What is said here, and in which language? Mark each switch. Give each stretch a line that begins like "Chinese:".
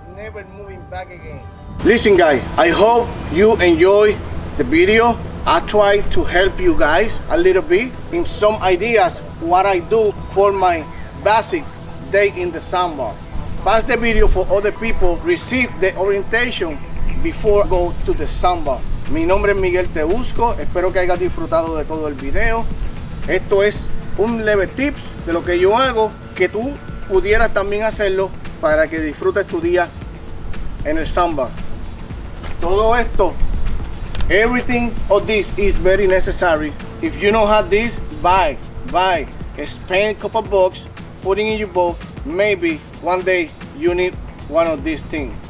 English: Never moving back again. Listen guys, I hope you enjoy the video. I try to help you guys a little bit in some ideas what I do for my basic day in the sandbar. Pass the video for other people, receive the orientation before go to the sandbar.
Spanish: Mi nombre es Miguel Te Busco, espero que hayas disfrutado de todo el video. Esto es un leve tips de lo que yo hago, que tú pudieras también hacerlo para que disfrutes tu día en el sandbar. Todo esto,
English: everything of this is very necessary. If you don't have this, buy, spend a couple bucks, putting in your boat. Maybe one day you need one of these things.